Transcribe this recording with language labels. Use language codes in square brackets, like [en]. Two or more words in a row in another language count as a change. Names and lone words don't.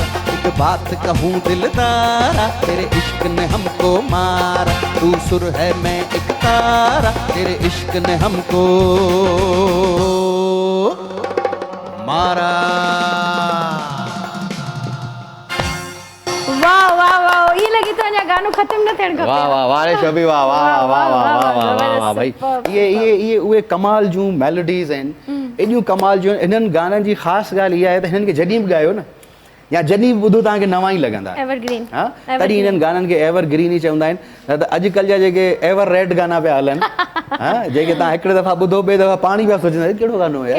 [hi] एक बात कहूँ दिलदारा, तेरे इश्क ने हमको मारा। तू सुर है मैं एक तारा, तेरे इश्क ने हमको मारा। [sd] वाह वाह वाह, ये लगी तो अञा गानो खत्म न थियण खपे। वाह वाह वाह रे शबी, वाह वाह वाह वाह वाह वाह वाह वाह भाई। ये उहे कमाल जूं मेलोडीज़ आहिनि, एॾियूं कमाल जूं। इन्हनि गाननि जी ख़ासि ॻाल्हि इहा आहे त हिननि खे जॾहिं बि ॻायो न, या जॾहिं बि ॿुधो तव्हांखे नवां ई लॻंदा। एवरग्रीन। हा, तॾहिं इन्हनि गाननि खे एवरग्रीन ई चवंदा आहिनि। न त अॼुकल्ह जा जेके एवर रेड गाना पिया हलनि, हा, जेके तव्हां हिकिड़े दफ़ा ॿुधो ॿिए दफ़ा पाणी पिया सोचंदा कहिड़ो गानो आहे,